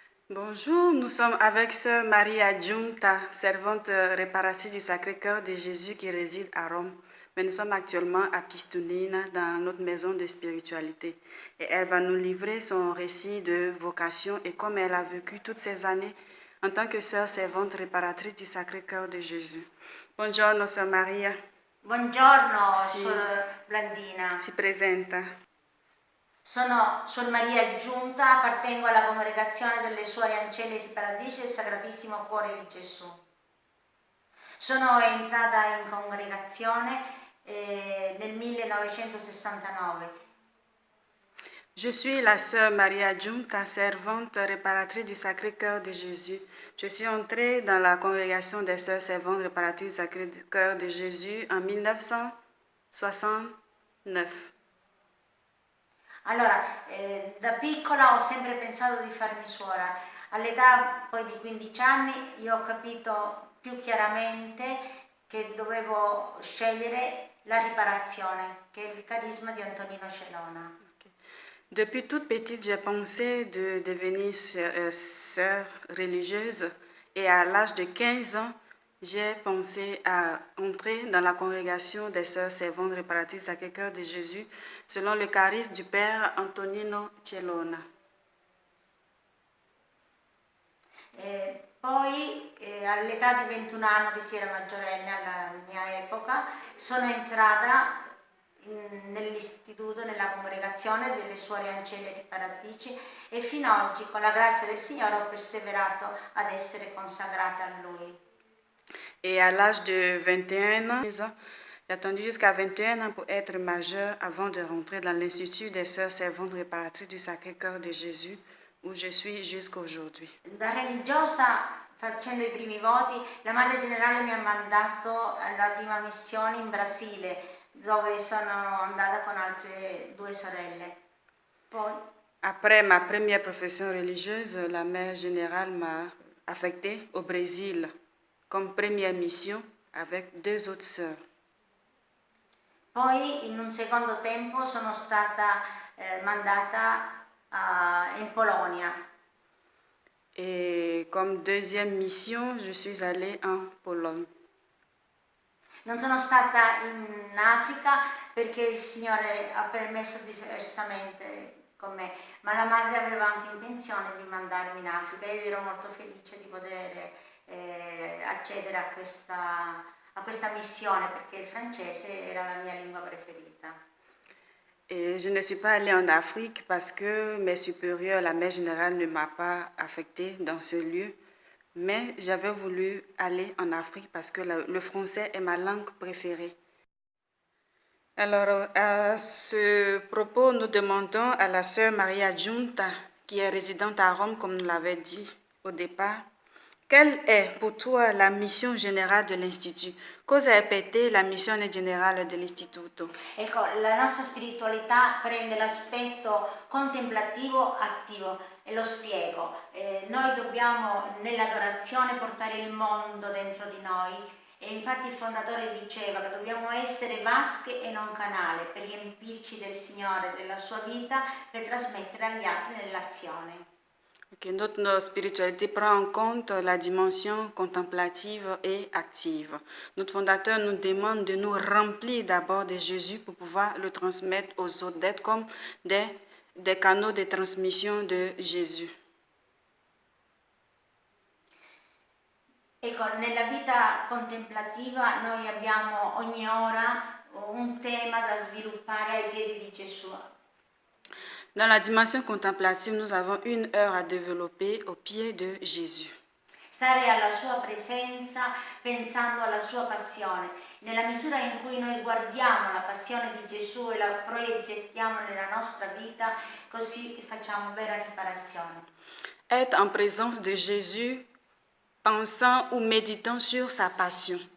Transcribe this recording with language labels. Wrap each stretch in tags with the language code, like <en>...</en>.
<fr>Bonjour, nous sommes avec Sœur Marie Adjunta, servante réparatrice du Sacré-Cœur de Jésus qui réside à Rome. Mais nous sommes actuellement à Pistunina, dans notre maison de spiritualité. Et elle va nous livrer son récit de vocation et comme elle a vécu toutes ces années en tant que sœur servante réparatrice du Sacré-Cœur de Jésus.</fr> <it>Buongiorno, Sœur Maria. Buongiorno, Suor Blandina. Si presenta. Sono Suor Maria Adjunta, appartengo alla congregazione delle Suore Ancelle Riparatrici del Sacratissimo Cuore di Gesù. Sono entrata in congregazione nel 1969.</it> <fr>Je suis la sœur Maria Adjunta, servante réparatrice du Sacré-Cœur de Jésus. Je suis entrée dans la congrégation des sœurs servantes réparatrices du Sacré-Cœur de Jésus en 1969.</fr> <it>Allora, da piccola ho sempre pensato di farmi suora. All'età poi di 15 anni io ho capito più chiaramente che dovevo scegliere la riparazione, che è il carisma di Antonino Celona.</it> <fr>Depuis toute petite, j'ai pensé de devenir sœur religieuse et à l'âge de 15 ans, j'ai pensé à entrer dans la congrégation des sœurs servantes réparatrices du Sacré-Cœur de Jésus selon le charisme du Père Antonino Celona.</fr> <it>Poi all'età di 21 anni, che si era maggiorenne alla mia epoca, sono entrata nell'istituto, nella congregazione delle Suore Ancelle Riparatrici e fino ad oggi, con la grazia del Signore, ho perseverato ad essere consacrata a Lui.</it> <fr>Et à l'âge de 21 ans, j'ai attendu jusqu'à 21 ans pour être majeure avant de rentrer dans l'Institut des Sœurs Servantes Réparatrices du Sacré-Cœur de Jésus, où je suis jusqu'à aujourd'hui.</fr> <it>Da religiosa, facendo i primi voti, la Madre Generale mi ha mandato alla prima missione in Brasile, dove sono andata con altre 2 sorelle. Poi,</it> <fr>après ma première profession religieuse, la Mère Générale m'a affectée au Brésil comme première mission avec 2 autres sœurs.</fr> <it>Poi in un secondo tempo sono stata mandata in Polonia.</it> <fr>Et comme deuxième mission, je suis allée en Pologne.</fr> <it>Non sono stata in Africa perché il Signore ha permesso diversamente con me, ma la madre aveva anche intenzione di mandarmi in Africa e io ero molto felice di poter accedere a questa missione perché il francese era la mia lingua preferita.</it> <fr>Et je ne suis pas allée en Afrique parce que mes supérieurs, la Mère Générale, ne m'a pas affectée dans ce lieu. Mais j'avais voulu aller en Afrique parce que le français est ma langue préférée. Alors, à ce propos, nous demandons à la sœur Maria Adjunta, qui est résidente à Rome, comme nous l'avait dit au départ, quelle est pour toi la mission générale de l'Institut?</fr> <it>Cosa è per te la missione generale dell'Istituto? Ecco, la nostra spiritualità prende l'aspetto contemplativo attivo e lo spiego. Noi dobbiamo nell'adorazione portare il mondo dentro di noi e infatti il fondatore diceva che dobbiamo essere vasche e non canale per riempirci del Signore, della sua vita, per trasmettere agli altri nell'azione.</it> <fr>Okay, notre spiritualité prend en compte la dimension contemplative et active. Notre fondateur nous demande de nous remplir d'abord de Jésus pour pouvoir le transmettre aux autres, d'être comme des canaux de transmission de Jésus.</fr> <it>Ecco, nella vita contemplativa noi abbiamo ogni ora un tema da sviluppare ai piedi di Gesù.</it> <fr>Dans la dimension contemplative, nous avons 1 heure à développer au pied de Jésus.</fr> <it>Stare alla sua presenza pensando alla sua passione. Nella misura in cui noi guardiamo la passione di Gesù e la proiettiamo nella nostra vita, così facciamo vera riparazione.</it> <fr>Être en présence de Jésus, pensant ou méditant sur sa passion.</fr>